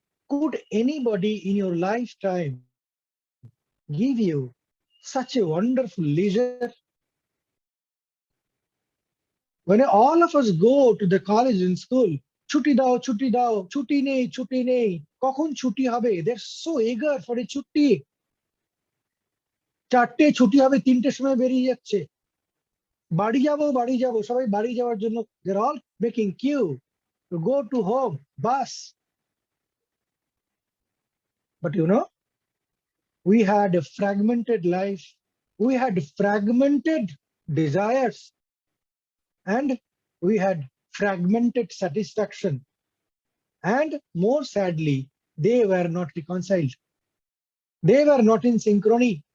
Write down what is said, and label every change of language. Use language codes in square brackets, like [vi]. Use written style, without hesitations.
[en] Could anybody in your lifetime give you such a wonderful leisure? When all of us go to the college and school, [bn] chutti dao, chutti nei, kokhon chutti hobe? [en] They're so eager for a chutti. [bn] চারটে ছুটি হবে, তিনটের সময় বেরিয়ে যাচ্ছে, বাড়ি যাবো, সবাই বাড়ি যাওয়ার জন্য [en] they're all making queue to go to home, bus. But you know, we had a fragmented life, we had fragmented desires, and we had fragmented satisfaction. And more sadly, they were not reconciled. They were not in synchrony.